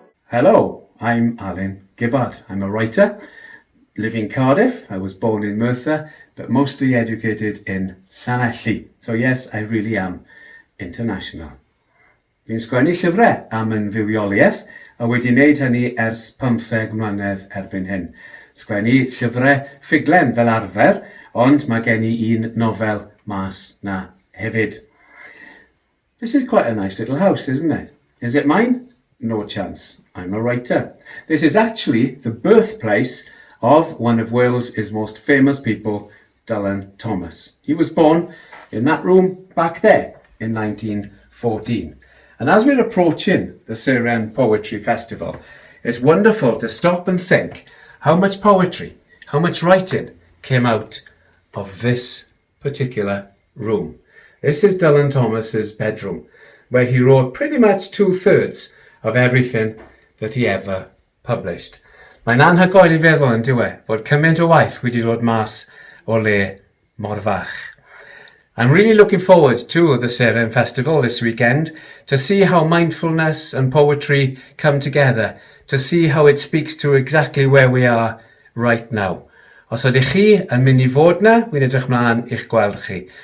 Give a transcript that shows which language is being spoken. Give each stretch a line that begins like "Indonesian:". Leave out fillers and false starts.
English: Hello, I'm Alan Gibbard. I'm a writer, live in Cardiff. I was born in Merthyr, but mostly educated in Llanelli. So yes, I really am international.
Welsh: Fi'n sgwennu llyfrau am yn fywioliaeth, a wedi wneud hynny ers 15 mlynedd erbyn hyn. Sgwennu llyfrau ffuglen fel arfer, ond mae gen I un nofel mas na hefyd.
English: This is quite a nice little house, isn't it? Is it mine? No chance. I'm a writer. This is actually the birthplace of one of Wales' most famous people, Dylan Thomas. He was born in that room back there in 1914. And as we're approaching the Seren Poetry Festival, it's wonderful to stop and think how much poetry, how much writing came out of this particular room. This is Dylan Thomas's bedroom, where he wrote pretty much 2/3 of everything that he ever published.
Welsh: Mae'n anhygoel I feddwl yn dywe fod cymaint o waith wedi dod mas o le mor fach.
English: I'm really looking forward to the Seren Festival this weekend to see how mindfulness and poetry come together, to see how it speaks to exactly where we are right now.
Welsh: Os ydych chi yn mynd I fod na, wy'n edrych mlaen i'ch gweld chi.